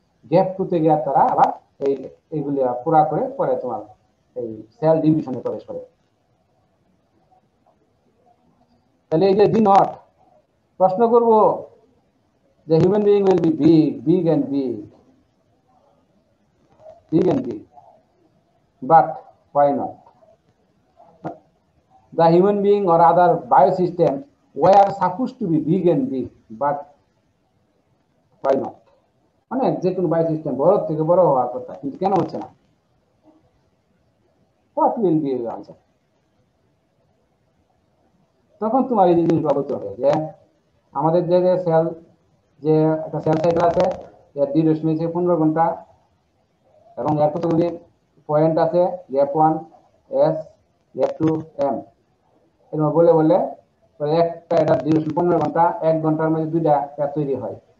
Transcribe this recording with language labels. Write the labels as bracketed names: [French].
[Bangla] Gap টুতে গিয়ে তারা আবার এইগুলি পুরা করে পরে তোমার এই সেল ডিভিশনে প্রবেশ করে। তাহলে এই যে জি নট, প্রশ্ন করব যে [English] Human being will be big and big, but why not? The human being or other biosystems were supposed to be big and big, but why not? [Bangla] মানে যে কোনো বায়োসিস্টেম বড় থেকে বড় হওয়ার কথা, কিন্তু কেন হচ্ছে না? [English] What will be the answer? [Bangla] তখন তোমার এই জিনিসগুলো বলতে হবে যে আমাদের যে সেল, যে একটা সেল সাইকেল আছে, এর ডিউরেশন হচ্ছে 15 ঘন্টা এবং এর কতগুলি পয়েন্ট আছে, গ্যাপ 1 এস, গ্যাপ 2 এম, এরকম বলে বলে একটা এটা ডিউরেশন 15 ঘন্টা, 1 ঘন্টার মধ্যে 2টা সেল তৈরি হয়।